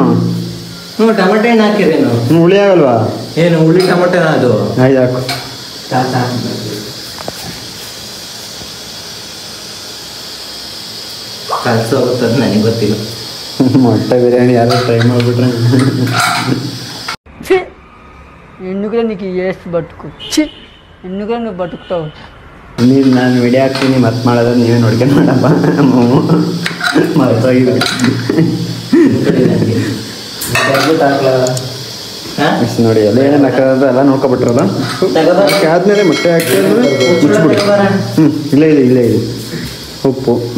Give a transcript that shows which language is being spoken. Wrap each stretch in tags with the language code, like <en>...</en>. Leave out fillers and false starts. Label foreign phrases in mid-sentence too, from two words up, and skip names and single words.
<kn>ಟಮಾಟೆ ಹಣ್ಣು ಹಾಕಿರೇನು? ಹುಳಿ ಆಗಲ್ವಾ? ಏನು ಹುಳಿ ಟಮಾಟೆ ಅದು? ಆಯ್ತು ಹಾಕು. ಕಲಸು ಹೋಗುತ್ತದೆ ನನಗೆ ಗೊತ್ತಿಲ್ಲ. ಮೊಟ್ಟೆ ಬಿರಿಯಾನಿ ಯಾರು ಟ್ರೈ ಮಾಡಿಬಿಟ್ರೆ</kn> <te>ఎందుకులే నీకు వేసి బతుకు చి ఎందుకులే నువ్వు బతుకుతావు.</te> <kn>ನೀನು ನಾನು ವಿಡಿಯೋ ಹಾಕ್ತೀನಿ ಮತ್ತೆ ಮಾಡೋದು ನೀವೇ ನೋಡ್ಕೊಂಡು ಮಾಡಪ್ಪ. ಮರ್ತೋಗಿದೆ ನೋಡಿ. ಎಲ್ಲ ಏನೇನು ಹಾಕೋದು ಎಲ್ಲ ನೋಡ್ಕೊಬಿಟ್ರಲ್ಲ. ಆದ್ಮೇಲೆ ಮೊಟ್ಟೆ ಹಾಕಿ ಮುಚ್ಚಿಬಿಡಿ. ಇಲ್ಲೇ ಇದೆ ಉಪ್ಪು.</kn>